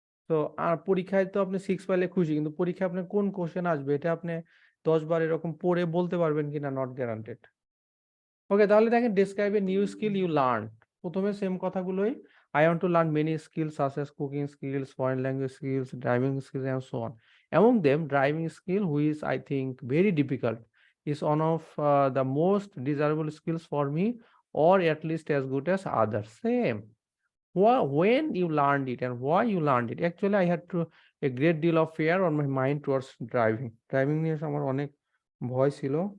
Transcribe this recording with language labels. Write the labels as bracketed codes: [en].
[bn] তো আর পরীক্ষায় তো আপনি 6 পাইলে খুশি, কিন্তু পরীক্ষায় আপনার কোন কোশ্চেন আসবে এটা আপনি 10 বার এরকম পড়ে বলতে পারবেন কিনা [en] Not guaranteed. [bn] ওকে, তাহলে দেখেন [en] Describe a new skill you learn. [bn] প্রথমে সেম কথাগুলোই, [en] I want to learn many skills such as cooking skills, foreign language skills, driving skills and so on. Among them, driving skill, which I think very difficult, is one of the most desirable skills for me, or at least as good as others. Same. When you learned it and why you learned it? Actually, I had to a great deal of fear on my mind towards driving. [bn] Driving নিয়ে আমার অনেক ভয় ছিল।